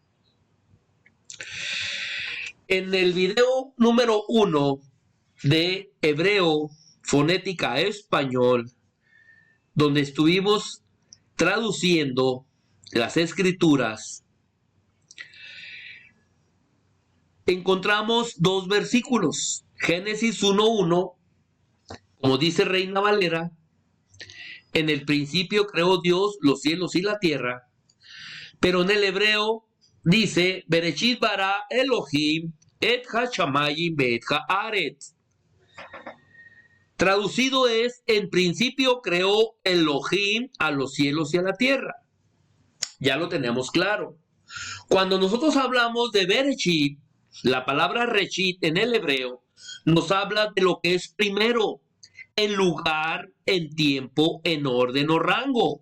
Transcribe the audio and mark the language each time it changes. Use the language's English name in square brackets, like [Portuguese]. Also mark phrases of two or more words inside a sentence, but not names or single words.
[Spanish] En el video número 1 de Hebreo Fonética a Español, donde estuvimos traduciendo las escrituras, encontramos dos versículos. Génesis 1:1, como dice Reina Valera: en el principio creó Dios los cielos y la tierra. Pero en el hebreo dice: [Hebrew] בראשית ברא אלהים את השמים ואת הארץ. [Spanish] Traducido es: en principio creó Elohim a los cielos y a la tierra. Ya lo tenemos claro. Cuando nosotros hablamos de Bereshit, la palabra Reshit en el hebreo nos habla de lo que es primero, en lugar, en tiempo, en orden o rango.